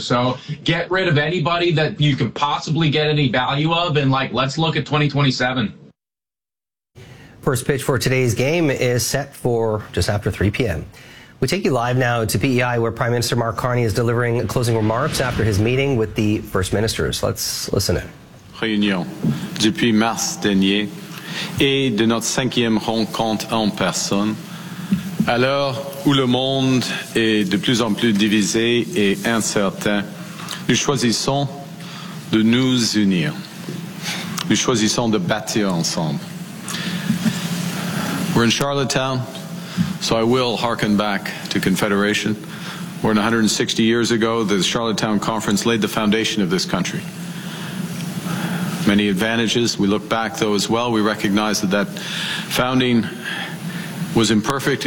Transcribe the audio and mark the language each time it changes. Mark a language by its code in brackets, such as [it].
[en] So get rid of anybody that you can possibly get any value of, and, like, let's look at 2027. First pitch for today's game is set for just after 3 p.m. We take you live now to PEI, where Prime Minister Mark Carney is delivering closing remarks after his meeting with the first ministers. Let's listen in. [fr] Réunion depuis mars dernier. Et de notre cinquième rencontre en personne, à l'heure où le monde est de plus en plus divisé et incertain, nous choisissons de nous unir. Nous choisissons de bâtir ensemble. [en] We're in Charlottetown, so I will hearken back to Confederation, where 160 years ago the Charlottetown Conference laid the foundation of this country. Many advantages. We look back, though, as well. We recognize that that founding was imperfect.